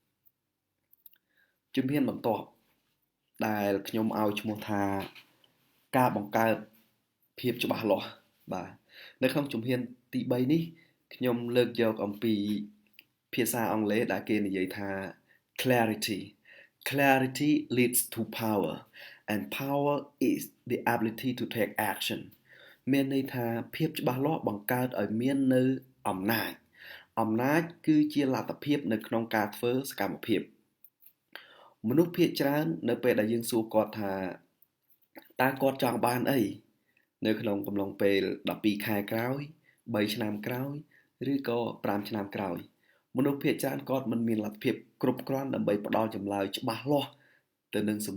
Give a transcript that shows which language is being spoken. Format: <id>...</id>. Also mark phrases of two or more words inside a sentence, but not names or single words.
<km>ជំហានបន្ទាប់ដែលខ្ញុំឲ្យឈ្មោះថាការបង្កើតភាពច្បាស់លាស់បាទនៅក្នុងជំហានទី3នេះខ្ញុំលើកយកអំពីភាសាអង់គ្លេសដែលគេនិយាយថា</km> <en>clarity leads to power and power is the ability to take action</en> <km>មានន័យថាភាពច្បាស់លាស់បង្កើតឲ្យមាននៅអំណាចគឺជាលទ្ធភាពនៅក្នុងការធ្វើសកម្មភាពមនុស្សភាគច្រើននៅពេលដែលយើងសួរ គាត់ថាតើគាត់ចង់បានអីនៅក្នុងកំឡុងពេល12ខែក្រោយ3ឆ្នាំក្រោយឬក៏5ឆ្នាំក្រោយមនុស្សភាគច្រើនគាត់មិនមានលទ្ធភាពគ្រប់គ្រាន់ដើម្បីផ្ដល់ចម្លើយច្បាស់លាស់ទៅនឹងសំ</km>